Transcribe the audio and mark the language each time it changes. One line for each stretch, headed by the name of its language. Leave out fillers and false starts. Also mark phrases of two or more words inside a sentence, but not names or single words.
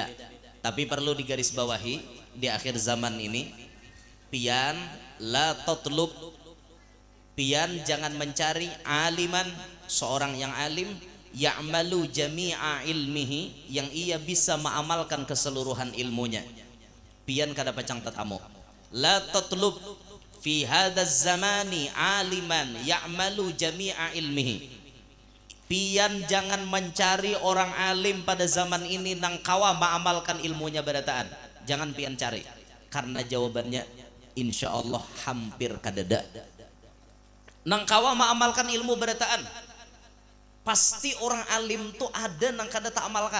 Banjar: Tapi perlu digarisbawahi di akhir zaman ini, pian
Arabic: لا تطلب,
Banjar: pian jangan mencari aliman, seorang yang alim
Arabic: يعمل جميع علمه,
Banjar: yang ia bisa mengamalkan keseluruhan ilmunya. Pian kada pacang tetamu.
Arabic: لا تطلب في هذا الزمان عالما يعمل جميع علمه.
Banjar: Pian jangan mencari orang alim pada zaman ini nang kawa mengamalkan ilmunya berataan. Jangan pian cari, karena jawabannya
Arabic: إن شاء الله
Banjar: hampir kadada. Nang kawa mengamalkan ilmu berataan, pasti orang alim tuh ada nang kada tak amalkan.